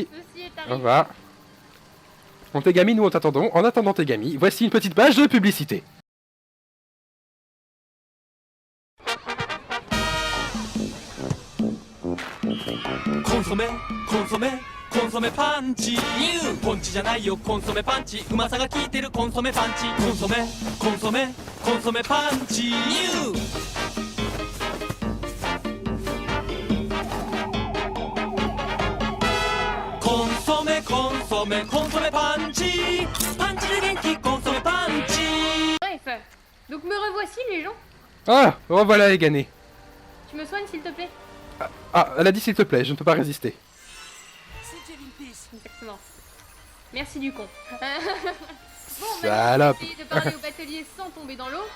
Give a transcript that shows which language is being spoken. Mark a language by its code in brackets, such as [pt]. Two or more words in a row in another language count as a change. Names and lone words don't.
[fr] Ceci est On arrivé. va... Donc Tegami, nous on t'attendons. En attendant Tegami, voici une petite page de publicité. [ja] コンソメ、コンソメ、コンソメパンチポンチじゃないよコンソメパンチうまさが効いてるコンソメパンチコンソメコンソメコンソメパンチコンソメコンソメコンソメパンチパンチで元気コンソメパンチ [fr] Bref, donc me revoici les gens. Ah, revoilà Egané. Tu me soignes s'il te plaît? Ah, elle a dit s'il te plaît, je ne peux pas résister. Exactement. Merci du con. Bon, Salope. maintenant, j'ai de parler au batelier sans tomber dans l'eau.